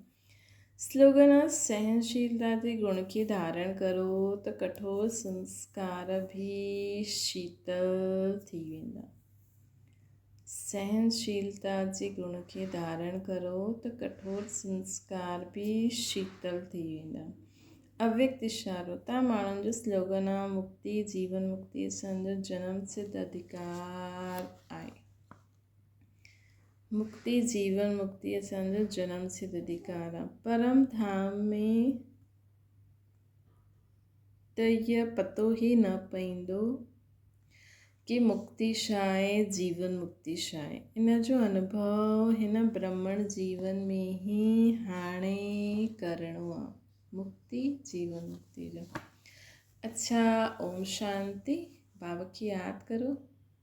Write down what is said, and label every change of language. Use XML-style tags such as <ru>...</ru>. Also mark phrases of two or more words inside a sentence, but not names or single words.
<sd>स्लोगन आहे सहनशीलता जे गुण खे धारण करो त कठोर संस्कार बि शीतल थी वेंदा। सहनशीलता जे गुण खे धारण करो त कठोर संस्कार बि शीतल थी वेंदा। अव्यक्त इशारो तव्हां माण्हुनि जो स्लोगन आहे मुक्ति जीवन मुक्ति असांजो जनम सिद्ध अधिकार आहे। मुक्ति जीवन मुक्ति असांजो जनम सिद्ध अधिकार आहे। परम धाम में त इहा पतो ई न पवंदो कि मुक्ति छा आहे, जीवन मुक्ति छा आहे। इन जो अनुभव हिन ब्रह्मण जीवन में ई हाणे करिणो आहे। मुक्ति जीवन मुक्ति जो। अच्छा, ओम शांति। बाबा की यादि करो।</sd>